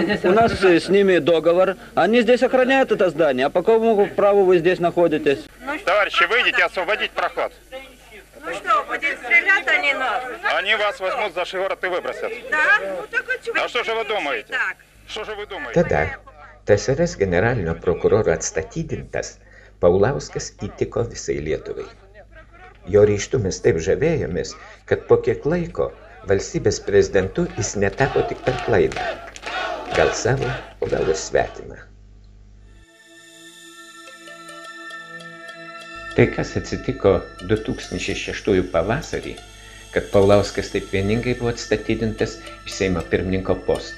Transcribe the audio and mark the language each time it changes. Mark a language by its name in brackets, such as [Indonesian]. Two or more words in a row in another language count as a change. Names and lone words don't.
[Russian] У нас с ними договор. Они здесь охраняют это здание. А по какому праву вы здесь находитесь? Товарищи, выйдите, освободить проход. Ну что, будет стрелять они нас? Они вас возьмут за шиворот и выбросят. Да? Ну так вот чего? А что же вы думаете? Так. Что же вы думаете? [Lithuanian] Tada TSRS generalinio prokuroro atstatydintas Paulauskas įtiko visai Lietuvai. Jo ryžtu mes taip žavėjomės, kad po kiek laiko valstybės prezidentu jis netapo tik per klaidą. Gal savo, o gal ir svetimą. Tai kas atsitiko 2006 pavasarį, kad Paulauskas taip vieningai buvo atstatydintas iš Seimo pirmininko posto.